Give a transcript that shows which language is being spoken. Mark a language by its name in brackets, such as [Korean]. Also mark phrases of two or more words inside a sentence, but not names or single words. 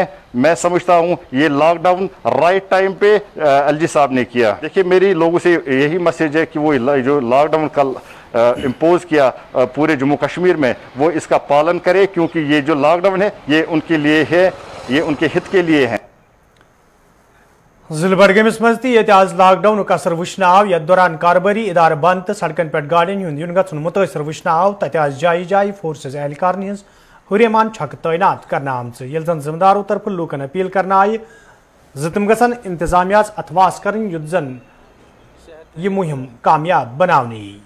[Hindi] मैं समझता हूँ ये लॉकडाउन [English] right time [Hindi] पे एलजी साहब ने किया। देखिए मेरी लोगों से यही मैसेज है कि वो जो लॉकडाउन कल इम्पोज किया पूरे जम्मू कश्मीर में वो इसका पालन करे क्योंकि ये जो लॉकडाउन है ये उनके लिए है, ये उनके हित के लिए है। [Kashmiri] जिले बडगमिस मज आज लॉकडाउन असर वुचन आव यथ दौरान कारोबारी इदार बंद तो सड़कन पे गाड़िन हुंद युन गछुन मुतासर वुचन आव तत जाय जाय फोर्सेस एहलकार हज हुरेमान छक तैनात करना आमच यल जन जिम्मेदारों तरफ लूकन अपील करना आय तम गसन इंतजामिया अथवास कर युद्ध जन यह मुहिम कामयाब बनाने।